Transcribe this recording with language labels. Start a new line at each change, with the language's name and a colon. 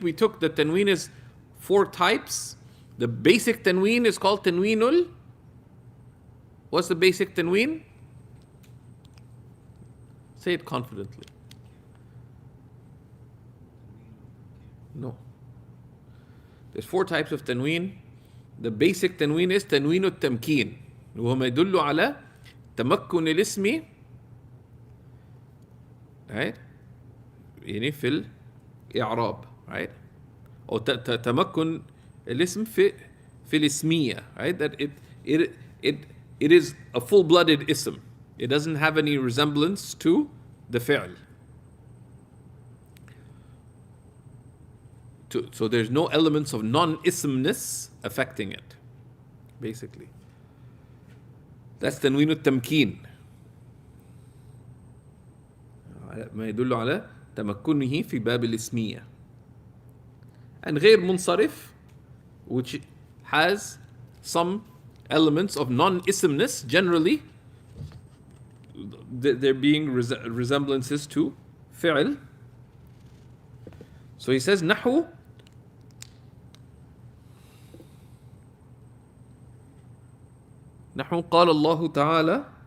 English: We took the tanween is 4 types. The basic tanween is called tanweenul. What's the basic tanween? Say it confidently. No. There's 4 types of tanween. The basic tanween is
Arabic: تنوين التمكين وهو ما يدل على تمكن الاسم right يعني في الإعراب right أو تمكن الاسم في الاسمية right
English: that it is a full-blooded ism. It doesn't have any resemblance to the fi'l. So there's no elements of non-ismness affecting it, basically.
Arabic: That's تنوين التمكين. ما يدل على تمكنه في باب الاسمية.
English: And غير منصرف, which has some elements of non-ismness, generally, there being resemblances to fi'l. So he says,
Arabic: نحو قال الله تعالى.